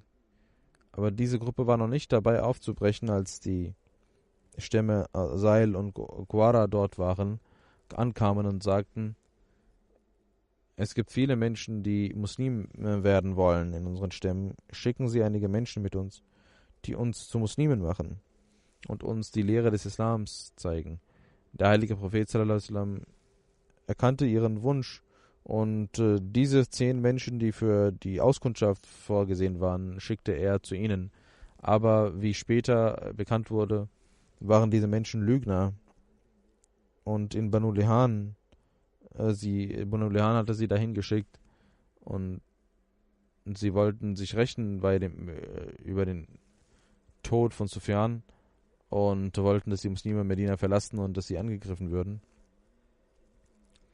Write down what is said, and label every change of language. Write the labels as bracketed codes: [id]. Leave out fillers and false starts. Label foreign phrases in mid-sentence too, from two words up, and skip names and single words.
[de] Aber diese Gruppe war noch nicht dabei aufzubrechen, als die Stämme Sail und Quara dort ankamen und sagten: Es gibt viele Menschen, die Muslim werden wollen in unseren Stämmen. Schicken Sie einige Menschen mit uns, die uns zu Muslimen machen und uns die Lehre des Islams zeigen. Der heilige Prophet [ar] صلى الله عليه وسلم [de] erkannte ihren Wunsch, und diese 10 Menschen, die für die Auskundschaft vorgesehen waren, schickte er zu ihnen. Aber wie später bekannt wurde, waren diese Menschen Lügner. Und in Banu Lihan hatte sie dahin geschickt, und sie wollten sich rächen über den Tod von Sufyan und wollten, dass die Muslime Medina verlassen und dass sie angegriffen würden.